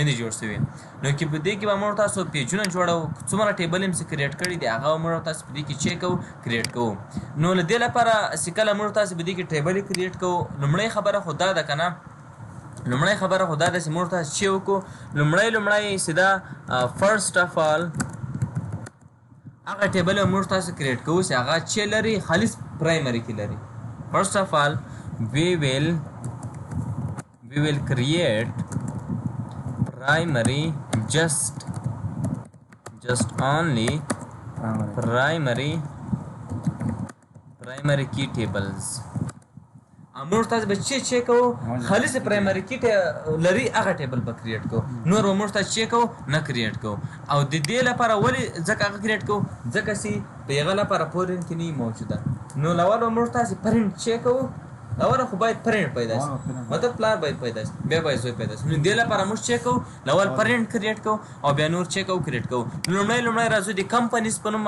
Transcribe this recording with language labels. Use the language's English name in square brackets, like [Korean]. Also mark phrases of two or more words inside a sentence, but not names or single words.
[Pashto] دي جوړ شوي نو کې په دې کې به موږ تاسو پیجونه جوړو څومره ټیبل هم څه کریټ کړي دي هغه موږ تاسو په دې کې چیک کوو کریټ کوو نو له دې لپاره چې کله موږ تاسو په دې کې ټیبل کریټ کوو لومړی خبره خو دا ده که نه لومړی خبره خو دا ده چې موږ تاسو چې وکړو لومړی سیده [English] first of all [Pashto] هغه ټیبل موږ تاسو کریټ کوو چې هغه چې لري خالص [English] primary key [Pashto] لري [English] first of all we will create primary just only primary key tables [Pashto] موږ تاسو به چې کوو خالص [English] primary key [Pashto] لري هغه ټیبل به کریټ کوو نور به موږ تاسو چې کوو نه کریټ کوو او د دې لپاره ولې ځکه هغه کریټ کوو ځکه چې په هغه لپاره پورین کې نه موجوده نو لول به موږ تاسو پرنټ چې کوو لول خو باید پرنټ پیدا شي مطلب پلار باید پیدا شي بیا باید زوی پیدا شي نو دې لپاره موږ چې کوو [English] level parent [Pashto] کریټ کوو او بیا نور چې کوو کریټ کوو لومړی راځو د کمپنیز په نوم